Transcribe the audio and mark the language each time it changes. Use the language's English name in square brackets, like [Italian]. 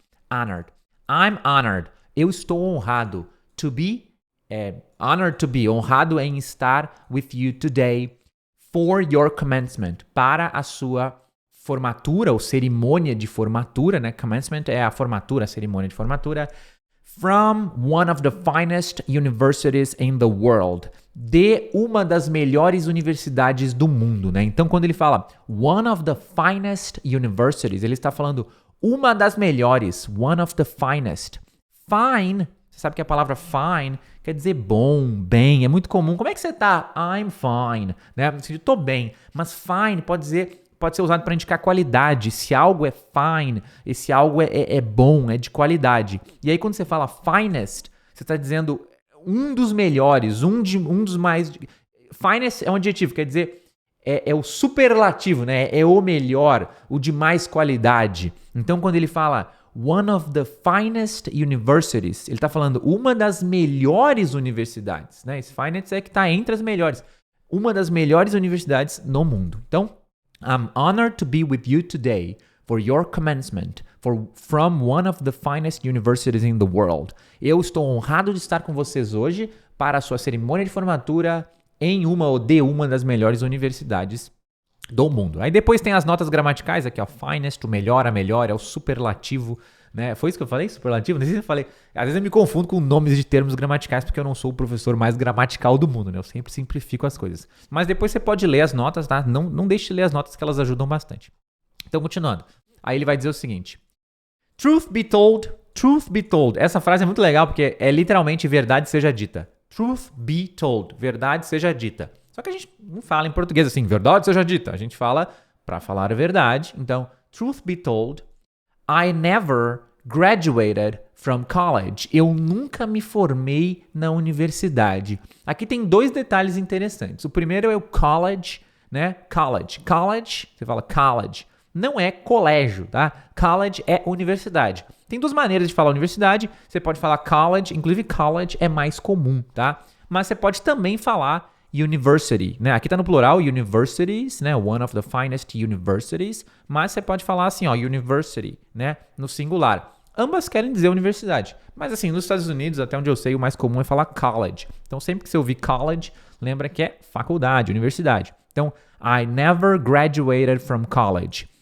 [English] Honored. I'm honored. [Portuguese] Eu estou honrado. [English] To be, honored to be, [Portuguese] honrado em estar [English] with you today for your commencement, [Portuguese] para a sua formatura ou cerimônia de formatura, né? Commencement é a formatura, a cerimônia de formatura. [English] From one of the finest universities in the world. [Portuguese] De uma das melhores universidades do mundo, né? Então, quando ele fala [English] one of the finest universities, [Portuguese] ele está falando uma das melhores, [English] one of the finest. [Portuguese] Fine, você sabe que a palavra fine quer dizer bom, bem, é muito comum. Como é que você tá? [English] I'm fine, [Portuguese] né? Eu tô bem, mas fine pode ser usado para indicar qualidade. Se algo é fine, esse algo é bom, é de qualidade. E aí quando você fala finest, você está dizendo um dos melhores, um dos mais... Finest é um adjetivo, quer dizer, é o superlativo, né? É o melhor, o de mais qualidade. Então quando ele fala [English] one of the finest universities, [Portuguese] ele está falando uma das melhores universidades, né? Esse finest é que está entre as melhores. Uma das melhores universidades no mundo. [English] Então, I'm honored to be with you today for your commencement from one of the finest universities in the world. [Portuguese] Eu estou honrado de estar com vocês hoje para a sua cerimônia de formatura em uma ou de uma das melhores universidades do mundo. Aí depois tem as notas gramaticais aqui, ó, finest, o melhor, a melhor, é o superlativo, né? Foi isso que eu falei? Superlativo? Não sei se eu falei. Às vezes eu me confundo com nomes de termos gramaticais porque eu não sou o professor mais gramatical do mundo, né? Eu sempre simplifico as coisas. Mas depois você pode ler as notas, tá? Não deixe de ler as notas que elas ajudam bastante. Então, continuando. Aí ele vai dizer o seguinte. [English] Truth be told. [Portuguese] Essa frase é muito legal porque é literalmente verdade seja dita. [English] Truth be told. [Portuguese] Verdade seja dita. Só que a gente não fala em português assim, verdade seja dita. A gente fala para falar a verdade. [English] Então, truth be told, I never graduated from college. [Portuguese] Eu nunca me formei na universidade. Aqui tem dois detalhes interessantes. O primeiro é o college, né? College, você fala college. Não é colégio, tá? College é universidade. Tem duas maneiras de falar universidade. Você pode falar college, inclusive college é mais comum, tá? Mas você pode também falar university, né? Aqui tá no plural, universities, né? [English] One of the finest universities. [Portuguese] Mas você pode falar assim, ó, university, né? No singular. Ambas querem dizer universidade. Mas assim, nos Estados Unidos, até onde eu sei, o mais comum é falar college. Então, sempre que você ouvir college, lembra que é faculdade, universidade. [English] Então, I never graduated from college.